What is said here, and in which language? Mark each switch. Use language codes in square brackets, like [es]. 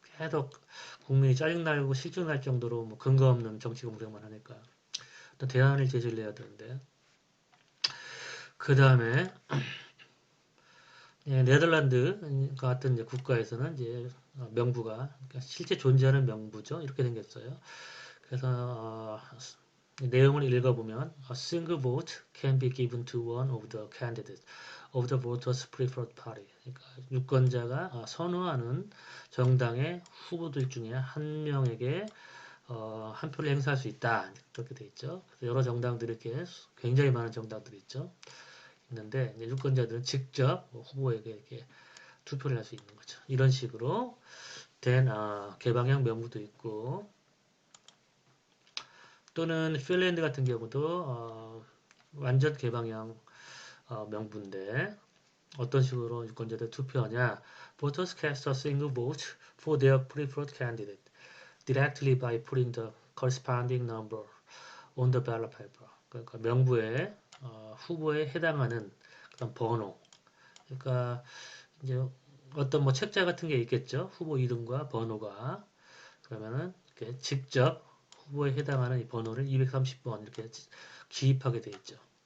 [ko] 계속 국민이 짜증나고 실증날 정도로 뭐 근거 없는 정치 공세만 하니까 또 대안을 제시를 해야 되는데 그 다음에 네덜란드 같은 이제 국가에서는 이제 명부가 그러니까 실제 존재하는 명부죠. 이렇게 생겼어요. 그래서 내용을 읽어보면 [en] A single vote can be given to one of the candidates of the voters' preferred party. [ko] 그러니까 유권자가 선호하는 정당의 후보들 중에 한 명에게 한 표를 행사할 수 있다. 그렇게 돼 있죠. 그래서 여러 정당들이 이렇게 굉장히 많은 정당들이 있죠. 있는데 유권자들은 직접 후보에게 이렇게 투표를 할 수 있는 거죠. 이런 식으로 된 개방형 명부도 있고 또는 핀란드 같은 경우도 완전 개방형 명부인데 어떤 식으로 유권자들 투표하냐 [en] Voters cast a single vote for their preferred candidate directly by putting the corresponding number on the ballot paper. [ko] 그러니까 명부에 후보에 해당하는 그런 번호. 그러니까 이제 어떤 뭐 책자 같은 게 있겠죠. 후보 이름과 번호가. 그러면은 이렇게 직접 후보에 해당하는 이 번호를 230번 이렇게 기입하게 돼 있죠.